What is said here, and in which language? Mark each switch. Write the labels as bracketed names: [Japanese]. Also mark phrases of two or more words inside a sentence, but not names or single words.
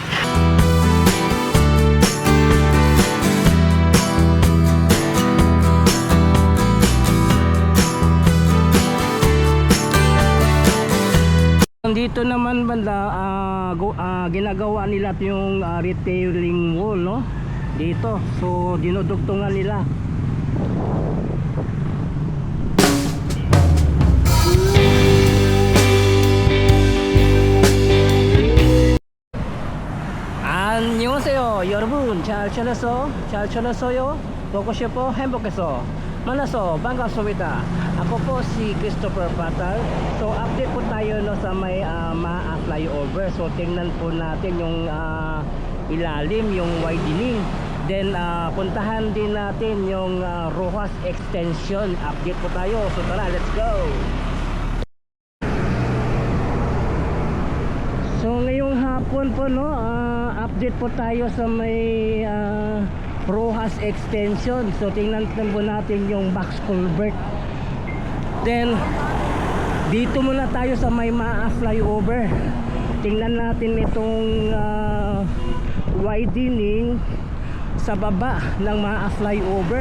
[Filipino] Dito naman banda ginagawa nila yung [English] retailing wall, [Filipino] no? Dito. So dinudugtungan nila. [Korean] 안녕하세요 여러분, 잘 지냈어요? 보고 싶어 행복해서 만나서 반갑습니다. [Filipino] Ako po si Christopher Patal. So update po tayo no, sa may MAA flyover. So tingnan po natin yung ilalim, yung widening. Then puntahan din natin yung Rojas extension. Update po tayo. So tara, [English] let's go. [Filipino] So ngayong hapon po no, update po tayo sa may Rojas extension. So tingnan po natin yung [English] box culvert. [Filipino] Then dito muna tayo sa may MAA flyover. Tingnan natin itong widening sa baba ng MAA flyover.